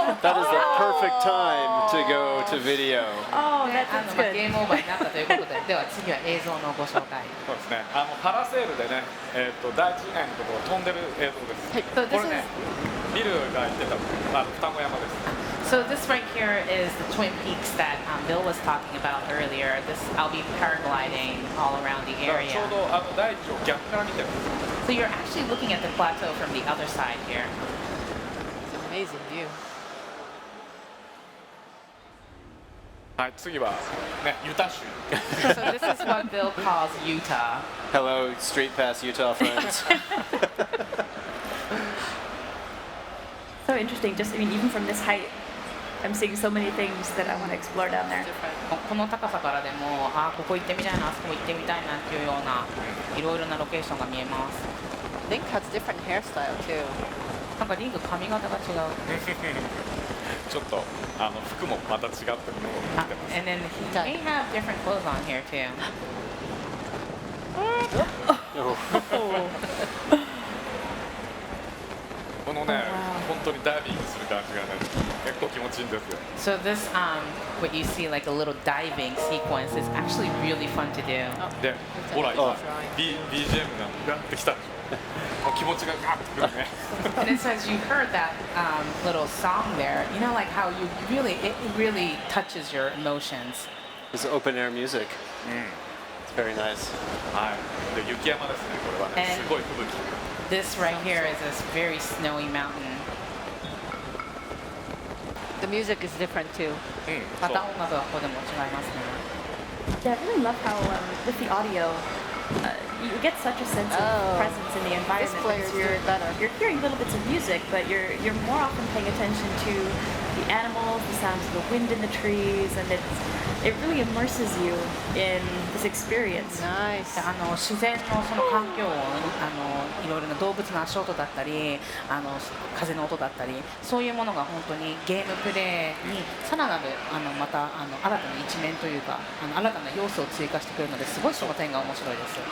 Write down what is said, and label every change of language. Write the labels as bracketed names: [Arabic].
[English] That is the perfect time to go to video. Oh, [Japanese] で [English] that sounds good. [Japanese] ゲームオーバーになったということで、では次は映像のご紹介。そうですね。パラセールでね、大地以外のところを飛んでる映像です。はい、これね、ビルが言ってた双子山です。 [English] So this right here is the Twin Peaks that Bill was talking about earlier. I'll be paragliding all around the [Japanese] ちょ [English] area. [Japanese] うど大地を逆から見てるんです。 [English] So you're actually looking at the plateau from the other side here. It's an amazing view. [Japanese] はい、次はね、ユタ州。 [English] So this is what Bill calls Utah. Hello, Street Pass Utah friends. So interesting. Just, even from this height, I'm seeing so many things that I want to explore down there. [Japanese] この高さからでも、ここ行ってみたいな、あそこ行ってみたいなっていうようないろいろなロケーションが見えます。 [English] Link has different hairstyle too. [Japanese] なんかリング髪型が違う。ちょっと服もまた違ってるのを見てます。 [English] And then he may have different clothes on here too. [Japanese] ここのね、 [English] wow. [Japanese] 本当にダイビングする感じがね、結構気持ちいいんですよ。 [English] So this, what you see like a little diving sequence is actually really fun to do. [Japanese] で、ほら今、BGM がガッてきたでしょ。もう気持ちがガッてくるね。 [English] And it says you heard that little song there. You know, like how you it really touches your emotions. It's open air music. It's very nice. [Japanese] はい。で、雪山ですね、これはね、すごい吹雪。 [English] This right here is this very snowy mountain. The music is different too. [Japanese] また音楽はここでも違いますね。 [English] Yeah, I really love how with the audio, you get such a sense of presence in the environment player is because doing better. you're hearing little bits of music, but you're more often paying attention to the animals, the sounds of the wind in the trees, and it really immerses you in this experience. Nice. [Japanese] 自然のその環境音、いろいろな動物の足音だったり、風の音だったり、そういうものが本当にゲームプレイにさらなるまた新たな一面というか、新たな要素を追加してくるので、すごいその点が面白いです。